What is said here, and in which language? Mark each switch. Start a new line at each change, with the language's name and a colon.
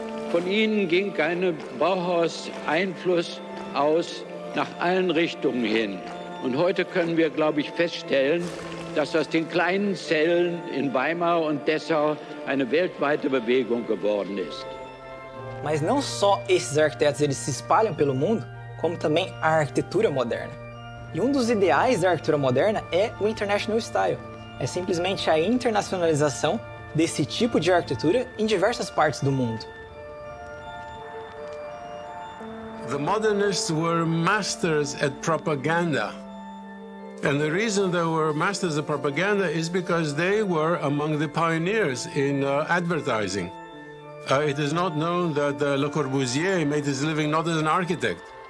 German: Von ihnen ging ein Bauhaus-Einfluss aus nach allen Richtungen hin. Und heute können wir, glaube ich, feststellen, dass aus den kleinen Zellen in Weimar und Dessau eine weltweite Bewegung geworden ist.
Portuguese: Mas não só esses arquitetos eles se espalham pelo mundo, como também a arquitetura moderna. E um dos ideais da arquitetura moderna é o International Style. É simplesmente a internacionalização desse tipo de arquitetura em diversas partes do mundo.
English: The modernists were masters at propaganda. And the reason they were masters of propaganda is because they were among the pioneers in advertising. It is not known that Le Corbusier made his living not as an architect.